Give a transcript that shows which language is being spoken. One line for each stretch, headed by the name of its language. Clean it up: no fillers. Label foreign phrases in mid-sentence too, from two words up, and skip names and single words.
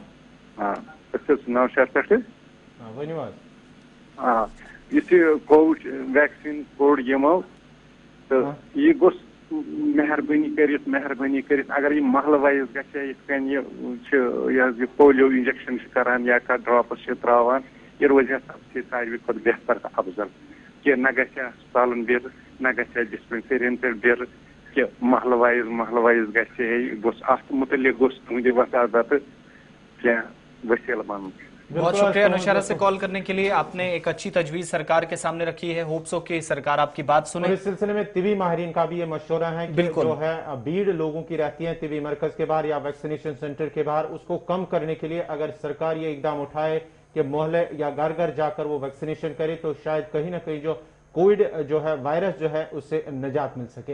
English: covid vaccine
Kashmiri: कोड यमो तो ये गोस मेहरबानी कर अगर ये महल वाइज गए
English: polio injection
Kashmiri: करान या ड्रॉप्स त्रावान, ये रोज सबसे सारे खुद बेहतर अफजल कि न गए अस्पताल बिर न गए डिस्पेंसरियन पे बिर कि महल वाइज गए मुतलिक गोस तुंद वसादत क्या वसील बन।
Hindi: बहुत शुक्रिया नौशहरा से कॉल करने के लिए। आपने एक अच्छी तजवीज सरकार के सामने रखी है,
English: hope so
Hindi: कि सरकार आपकी बात सुने। इस सिलसिले में तिबी माहिरीन का भी ये मशवरा है कि जो है भीड़ लोगों की रहती है तिबी मरकज के बाहर या वैक्सीनेशन सेंटर के बाहर, उसको कम करने के लिए अगर सरकार ये इकदाम उठाए कि मोहल्ले या घर घर जाकर वो वैक्सीनेशन करे, तो शायद कहीं ना कहीं जो कोविड जो है वायरस जो है उससे निजात मिल सके।